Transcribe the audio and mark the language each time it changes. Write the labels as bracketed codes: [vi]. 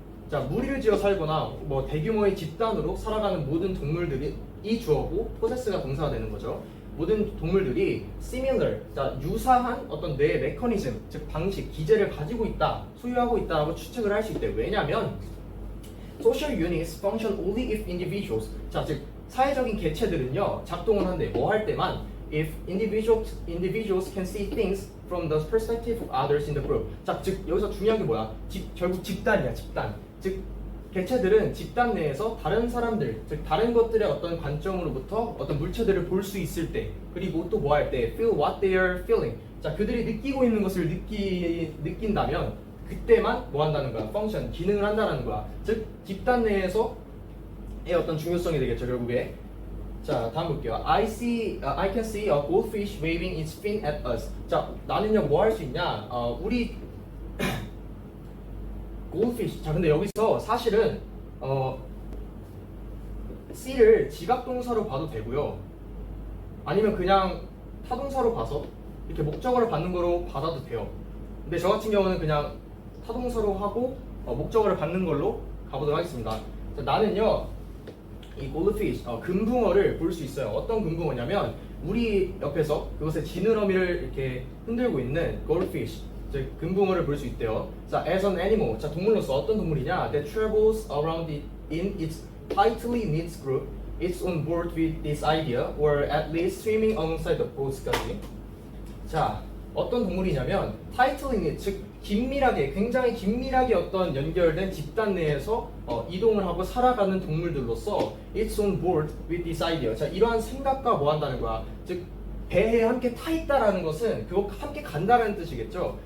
[ko] 자, 무리를 지어 살거나 뭐 대규모의 집단으로 살아가는 모든 동물들이 이 주어고 possess가 동사가 되는 거죠. 모든 동물들이 similar, 자, 유사한 어떤 뇌 메커니즘, 즉 방식, 기제를 가지고 있다, 소유하고 있다라고 추측을 할 수 있대. 왜냐하면 [en] social units function only if individuals, [ko] 자, 즉 사회적인 개체들은요 작동을 한대. 뭐 할 때만 [en] if individuals can see things from the perspective of others in the group. [ko] 자, 즉 여기서 중요한 게 뭐야? 결국 집단이야, 집단. 즉 개체들은 집단 내에서 다른 사람들, 즉 다른 것들의 어떤 관점으로부터 어떤 물체들을 볼 수 있을 때, 그리고 또 뭐 할 때 [en] feel what they are feeling. [ko] 자, 그들이 느끼고 있는 것을 느낀다면 그때만 뭐 한다는 거야? 펑션, 기능을 한다는 거야. 즉 집단 내에서의 어떤 중요성이 되겠죠, 결국에. 자, 다음 볼게요. [en] I can see a goldfish waving its fin at us. [ko] 자, 나는요 뭐 할 수 있냐? 우리 goldfish. 자, 근데 여기서 사실은 see를 지각동사로 봐도 되고요. 아니면 그냥 타동사로 봐서 이렇게 목적어를 받는 거로 받아도 돼요. 근데 저 같은 경우는 그냥 타동사로 하고 목적어를 받는 걸로 가보도록 하겠습니다. 자, 나는요 이 goldfish, 금붕어를 볼 수 있어요. 어떤 금붕어냐면 우리 옆에서 그것의 지느러미를 이렇게 흔들고 있는 goldfish, 즉 금붕어를 볼 수 있대요. 자, [en] as an animal, [ko] 자, 동물로서 어떤 동물이냐? [en] That travels around it in its tightly knit group, it's on board with this idea, or at least swimming alongside the boat까지. [ko] 자, 어떤 동물이냐면 tightly knit, 즉 긴밀하게, 굉장히 긴밀하게 어떤 연결된 집단 내에서 이동을 하고 살아가는 동물들로서 [en] it's on board with this idea. [ko] 자, 이러한 생각과 뭐 한다는 거야? 즉 배에 함께 타 있다라는 것은 그거 함께 간다라는 뜻이겠죠.